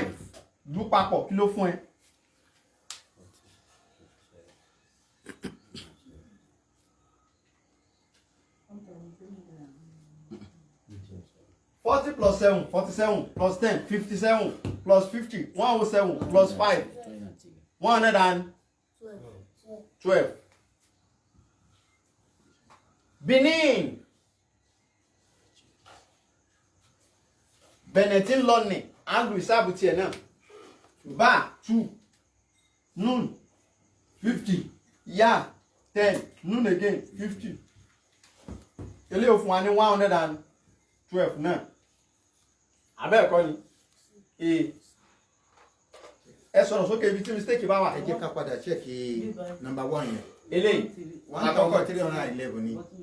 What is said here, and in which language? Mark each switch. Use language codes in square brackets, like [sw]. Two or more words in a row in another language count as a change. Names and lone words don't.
[yo] Lú papọ̀ kí ló fún ẹ? 40 plus 7, 47, plus 10, 57, plus 50, 107, plus 5, 112. Benin. Benetin Loni. Andrew Isabu tiẹ̀ náà. Ba 2. Nun 50. Ya 10. Nun again 50. Ilé òfin wa ní 112 náà. Abẹ́ ẹ̀kọ́ ni. Ẹ sọ̀rọ̀ sókè ibi tí mistake bá wà. Ẹ jẹ́ ká padà [en] check number [yo] 1 yẹn. Eléyìí. 1311 ni.